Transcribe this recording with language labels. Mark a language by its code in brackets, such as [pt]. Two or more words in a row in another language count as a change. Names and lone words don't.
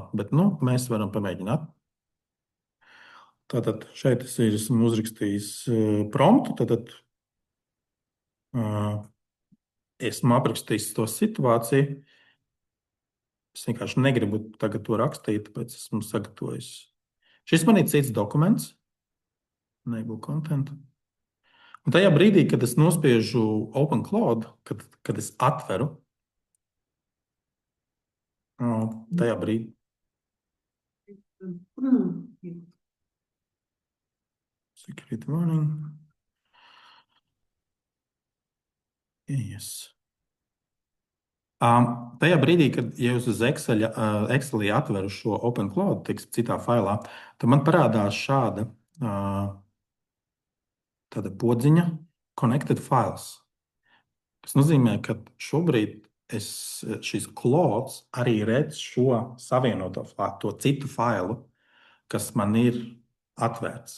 [lv] Bet mēs varam pamēģināt. Tātad šeit es esmu uzrakstījis promptu. Tātad esmu aprakstījis to situāciju. Es vienkārši negribu tagad to rakstīt, tāpēc esmu sagatavojis. Šis man ir cits dokuments. [en] Enable content. [lv] Un tajā brīdī, kad es nospiežu OpenCloud, kad es atveru, tajā brīdī. [en] Security warning. Yes. [lv] Tajā brīdī, kad jūs uz Excelī atveru šo OpenCloud, citā failā, tad man parādās šāda tāda podziņa [en] Connected Files. [lv] Tas nozīmē, ka šobrīd šis klods arī redz šo savienoto to citu failu, kas man ir atvērts.